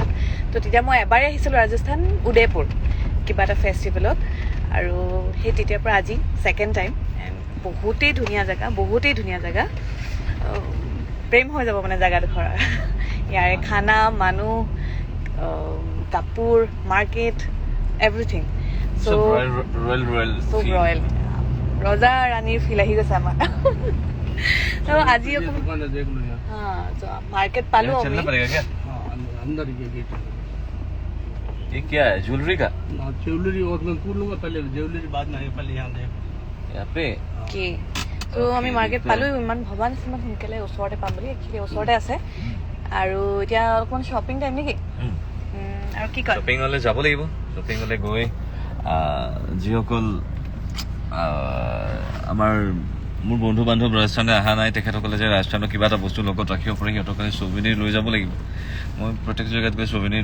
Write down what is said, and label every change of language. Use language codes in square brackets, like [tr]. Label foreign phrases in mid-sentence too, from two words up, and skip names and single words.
[as] তো তেতিয়া মই এবাৰেই আহিছিলোঁ ৰাজস্থান উদয়পুৰ কিবা এটা ফেষ্টিভেলত আৰু সেই তেতিয়াৰ পৰা আজি [en] second time and [as] বহুতেই ধুনীয়া জেগা প্ৰেম হৈ যাব মানে জেগাডোখৰ ইয়াৰে খানা মানুহ কাপোৰ মাৰ্কেট [en] everything so royal [as] ৰজা ৰাণীৰ ফিল আহি গৈছে আমাৰ আজি মাৰ্কেট পালোঁ [hi] चलना पड़ेगा क्या अंदर ये क्या है ज्वेलरी का ज्वेलरी और मैं पूछ लूंगा पहले ज्वेलरी बाद में पहले यहाँ दे यहाँ पे [as] কি তো আমি মাৰ্কেট পালো ইমান ভবা নাছিলো ইমান সোনকালে ওচৰতে পাম বুলি একচুৱেলি ওচৰতে আছে আৰু এতিয়া অকণমান [en] shopping time [as] নেকি আৰু কি কয় শ্বপিং হলে যাব লাগিব শ্বপিং হলে গৈ যিসকল আমাৰ মোৰ বন্ধু বান্ধৱ ৰাজস্থানলৈ অহা নাই তেখেতসকলে যে ৰাজস্থানৰ কিবা এটা বস্তু লগত ৰাখিব পাৰে সিহঁতসকলে ছুভেনিৰ লৈ যাব লাগিব মই প্ৰত্যেক জেগাত গৈ ছুভেনিৰ